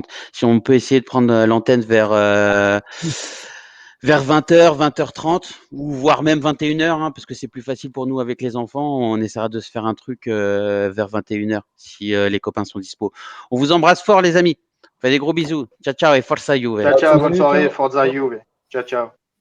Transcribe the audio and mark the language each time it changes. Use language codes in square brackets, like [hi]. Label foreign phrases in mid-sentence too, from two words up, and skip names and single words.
[fr] Si on peut essayer de prendre l'antenne vers 20h, 20h30, ou voire même 21h, hein, parce que c'est plus facile pour nous avec les enfants. On essaiera de se faire un truc vers 21h, si les copains sont dispo. On vous embrasse fort, les amis. Faites des gros bisous. [it] Ciao, ciao et forza Juve. Ciao, ciao, [fr] bonne Salut, soirée, [it] ciao. Forza Juve. Ciao, ciao.